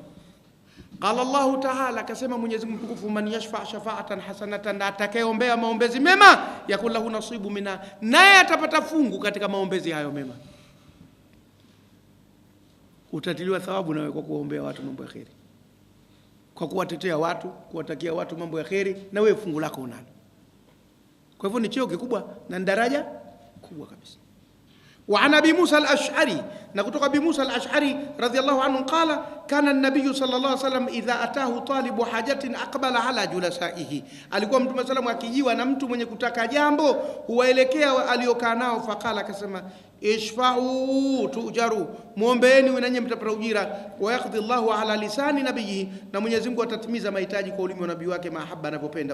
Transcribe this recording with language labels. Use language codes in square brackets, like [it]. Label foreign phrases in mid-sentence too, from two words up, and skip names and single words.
[ar] قال الله تعالى, [sw] akasema Mwenyezi Mungu mtukufu, [ar] من يشفع شفاعة حسنة, [sw] atakayeombea maombezi mema, [ar] يكن له نصيب منها, [sw] naye atapata fungu katika maombezi hayo mema. Utatiliwa thawabu nawe kwa kuombea watu mambo ya kheri, kwa kuwatetea watu, kuwatakia watu mambo ya kheri, na wewe fungu lako unalo. Kwa hivyo ni cheo kikubwa na daraja kubwa kabisa. [ar] وعن أبي موسى الأشعري نقول أبي موسى الأشعري رضي الله عنه قال كان النبي صلى الله عليه وسلم إذا أتاه طالب حاجة أقبل على جلسائه. [sw] alikuwa Mtume sallam akijiwa na mtu mwenye kutaka jambo huwaelekea aliokaa nao, faqala, akasema [ar] اشفعوا تؤجروا, [sw] muombeeni wenye mtapata ujira, [ar] ويقضي الله على لسان نبيه, [sw] na Mwenyezi Mungu atatimiza mahitaji kwa ulimi wa nabii wake, mahaba anavyopenda.